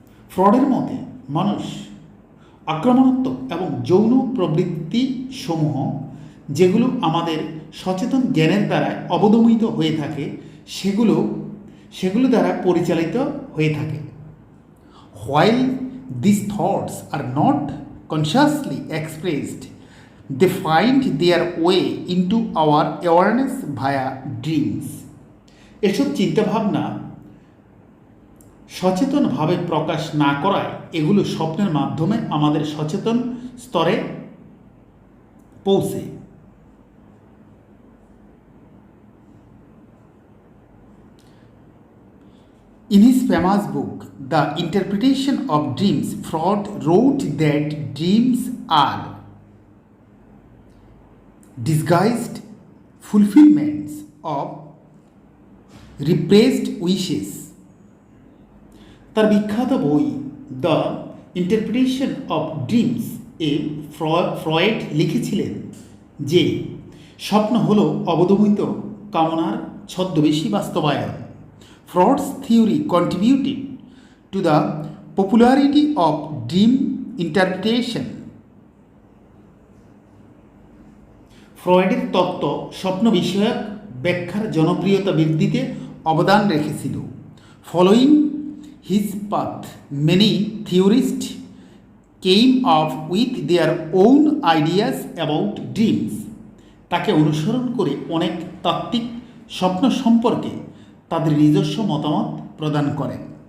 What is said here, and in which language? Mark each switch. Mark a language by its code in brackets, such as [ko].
[bn] ফ্রডের মতে মানুষ আক্রমণাত্মক এবং যৌন প্রবৃত্তি সমূহ যেগুলো আমাদের সচেতন জ্ঞানের দ্বারা অবদমিত হয়ে থাকে সেগুলো দ্বারা পরিচালিত হয়ে থাকে। [en] While these thoughts are not consciously expressed, they find their way into our awareness via dreams. [bn] এসব চিন্তাভাবনা সচেতনভাবে প্রকাশ না করায় এগুলো স্বপ্নের মাধ্যমে আমাদের সচেতন স্তরে পৌঁছে। [en] In his famous book, The Interpretation of Dreams, Freud wrote that dreams are disguised fulfillments of repressed wishes. [bn] তার বিখ্যাত বই the interpretation of dreams A Freud লিখেছিলেন যে স্বপ্ন হল অবদমিত কামনার ছদ্মবেশী বাস্তবায়ন। [en] Freud's theory contributed to the popularity of dream interpretation. [bn] ফ্রয়েডের তত্ত্ব স্বপ্ন বিষয়ক ব্যাখ্যার জনপ্রিয়তা বৃদ্ধিতে অবদান রেখেছিল। [en] Following his path, many theorists came up with their own ideas about dreams, [bn] তাকে অনুসরণ করে অনেক তাত্ত্বিক স্বপ্ন সম্পর্কে তাদের নিজস্ব মতামত প্রদান করেন।